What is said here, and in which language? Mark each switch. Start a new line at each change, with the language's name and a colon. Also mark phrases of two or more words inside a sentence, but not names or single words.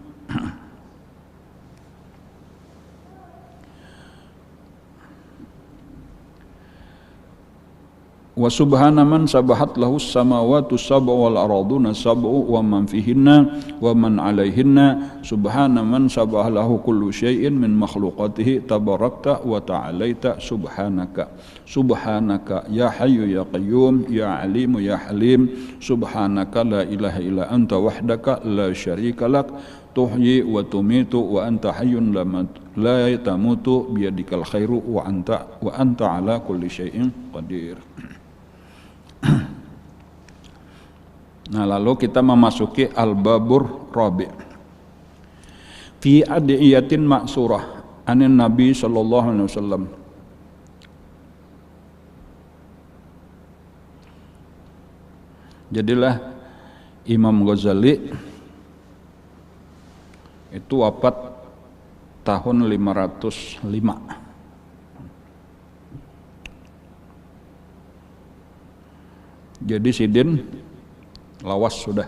Arabic: وسبحان من سبحت له السماوات السبع والأرضون السبع ومن فيهن ومن عليهن سبحان من سبح له كل شيء من مخلوقاته تباركت وتعاليت سبحانك سبحانك يا حي يا قيوم يا عليم يا حليم سبحانك لا إله إلا أنت وحدك لا شريك لك تحيي وتميت وأنت حي لا تموت بيدك الخير وأنت على كل شيء قدير.
Indonesian: Nah, lalu kita memasuki
Arabic: الباب الرابع في أدعية مأثورة عن النبي صلى الله عليه وسلم.
Indonesian: Jadilah Imam Ghazali itu wafat tahun 505.
Banjar: Jadi sidin lawas sudah.